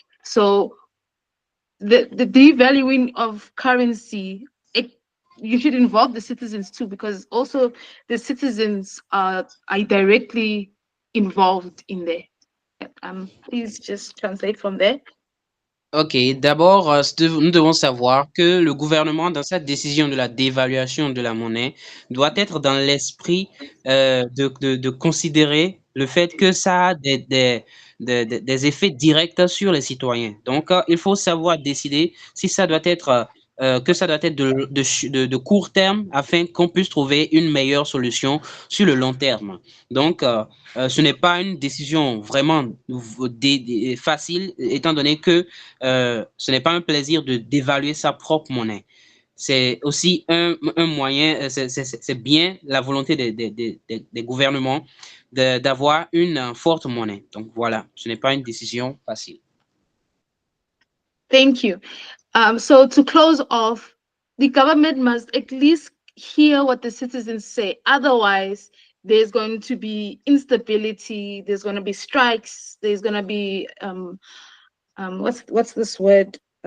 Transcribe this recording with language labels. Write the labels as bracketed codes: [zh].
[en] So the devaluing of currency, you should involve the citizens too, because also the citizens are directly involved in there. Please just translate from there. [fr] Ok, d'abord, nous devons savoir que le gouvernement, dans sa décision de la dévaluation de la monnaie, doit être dans l'esprit de considérer le fait que ça a des effets directs sur les citoyens. Donc, il faut savoir décider si ça doit être que ça doit être de court terme, afin qu'on puisse trouver une meilleure solution sur le long terme. Donc, ce n'est pas une décision vraiment facile, étant donné que ce n'est pas un plaisir de dévaluer sa propre monnaie. C'est aussi un moyen, c'est bien la volonté des gouvernements d'avoir une forte monnaie. Donc voilà, ce n'est pas une décision facile. [en] Thank you. So to close off, the government must at least hear what the citizens say. Otherwise, there's going to be instability. There's going to be strikes. There's going to be what's this word?